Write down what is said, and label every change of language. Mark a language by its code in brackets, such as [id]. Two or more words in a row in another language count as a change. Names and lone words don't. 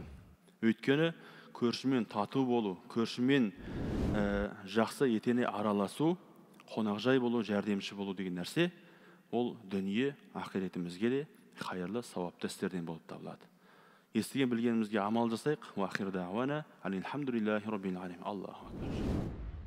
[kk] Өйткені көршімен тату болу, көршімен жақсы етене араласу, қонақжай болу, жәрдемші болу деген нәрсе, ол дүние ақиретімізге де хайырлы, сауапты істерден болып табылады. Естіген білгенімізге амал жасайық. [ar] وآخر دعوانا الحمد لله رب العالمين. الله أكبر.